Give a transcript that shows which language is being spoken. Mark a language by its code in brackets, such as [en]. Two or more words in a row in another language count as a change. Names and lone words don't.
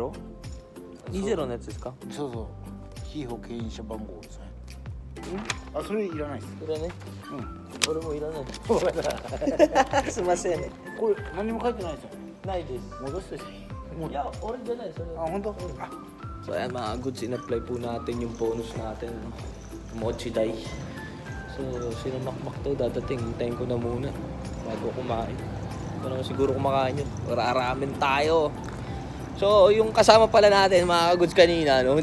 [ja] 20？ 20 のやつですか？そうそう。非保険者番号ですね。あ、それいらないです。いらね。うん。俺もいらない。すいません。これ何も書いてないですよ。ないです。戻して。いや,俺じゃない. あ、ほんと? [tl] So ayan mga goods, in-apply po natin yung bonus natin. Mochi Dai. So sinamakmak to, dadating. Hintayin ko na muna bago kumain. Ito naman siguro kumakain yun. Raramen tayo. So yung kasama pala natin mga goods kanina, no?